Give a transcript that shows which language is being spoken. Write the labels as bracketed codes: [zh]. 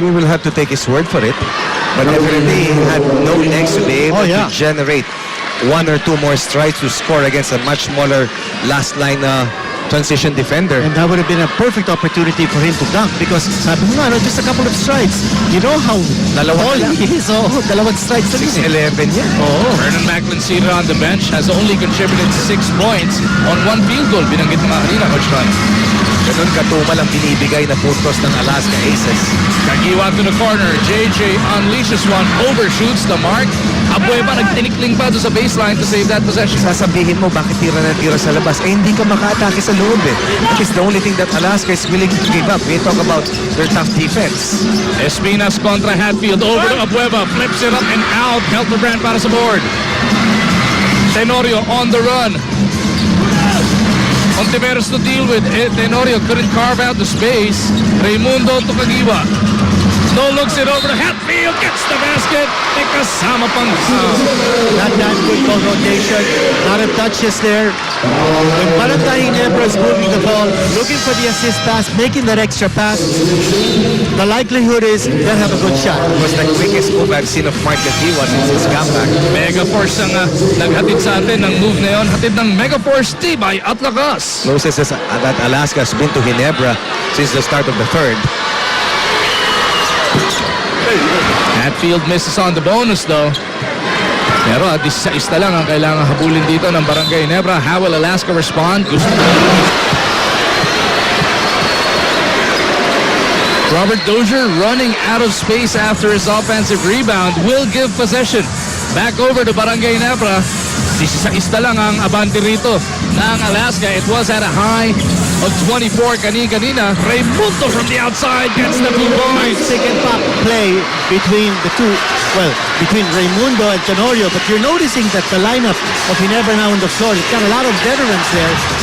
[en] And we will have to take his word for it. But definitely he had no legs to be able to generate one or two more strides to score against a much smaller last line transition defender. And that would have been a perfect opportunity for him to dunk because [tl] sabi mo nga, [en] just a couple of strides. You know how tall he is. Oh, dalawang strides. 6'11" yan. Vernon Macklin seated on the bench has only contributed 6 points on 1 field goal. [tl] Binanggit mga kanina, Coach Ron. Ganun katumal ang binibigay na puntos ng Alaska Aces. [en] Kagiwa to the corner. JJ unleashes one, overshoots the mark. [tl] Abueva nagtinikling pa doon sa baseline [en] to save that possession. [tl] Sasabihin mo bakit tira na tira sa labas. Hindi ka maka-atake sa loob eh. [en] That is the only thing that Alaska is willing to give up. We talk about their tough defense. Espinas kontra Hatfield. Over to Abueva. Flips it up and out. Helterbrand para sa board. Tenorio on the run. Ontiveros to deal with. Tenorio couldn't carve out the space. Raimundo to Kagiwa. No looks it over to Hatfield. Gets the basket. [tl] May kasama pang foul. [en] Not that good ball rotation. Lot of touches there. When Barangay Ginebra is moving the ball, looking for the assist pass, making that extra pass, the likelihood is they'll have a good shot. It was the quickest move I've seen of Mark Kagiwa since his comeback. [tl] Mega Force ang naghatid sa atin ng move na yun. Hatid ng Mega Force Tibay at lakas. [en] Closest that Alaska has been to Ginebra since the start of the third. Hatfield misses on the bonus though. [tl] Pero at isa lang ang kailangan habulin dito ng Barangay Ginebra. [en] How will Alaska respond? Robert Dozier running out of space after his offensive rebound will give possession back over to Barangay Ginebra. [tl] Isa lang ang abante rito ng Alaska. [en] It was at a high of 24 kanina. Raimundo from the outside gets the 2 points. Second pop play between the two, between Raimundo and Tenorio, but you're noticing that the lineup of Ginebra now on the floor, it's got a lot of veterans there.